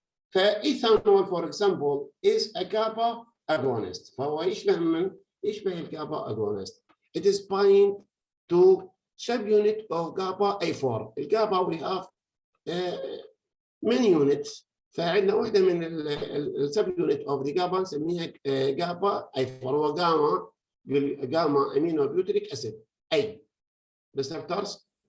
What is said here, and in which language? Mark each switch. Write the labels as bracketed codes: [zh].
[en] فإيثانول for example is a GABA agonist. [ar] فهو يشبه الجابا agonist. [en] It is bind to subunit of GABA A4. الجابا we have many units. [ar] فعندنا واحدة من السبيونت [en] of the GABA [ar] نسميها GABA A4. [en] هو gamma aminobutyric acid A receptors.